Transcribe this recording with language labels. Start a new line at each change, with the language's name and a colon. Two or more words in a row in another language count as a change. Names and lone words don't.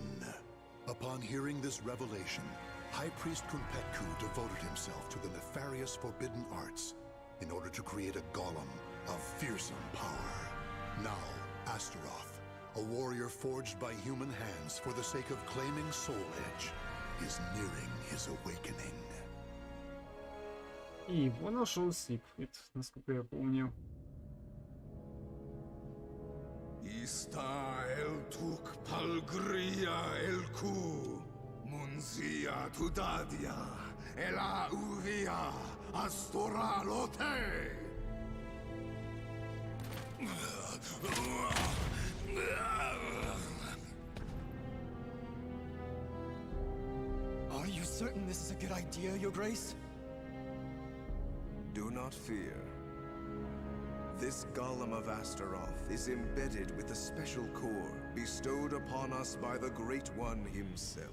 English: Upon hearing this revelation, High Priest Kunpetku devoted himself to the nefarious forbidden arts in order to create a golem of fearsome power. Now, Astaroth, a warrior forged by human hands for the sake of claiming Soul Edge, is nearing his awakening.
Russian: И его нашел Сигфрид, насколько я помню. Ista el tuk palgria el ku, munzia tudadia, ela uvia, astoralote.
English: Are you certain this is a good idea, Your Grace? Do not fear. This golem of Astaroth is embedded with a special core bestowed upon us by the Great One himself.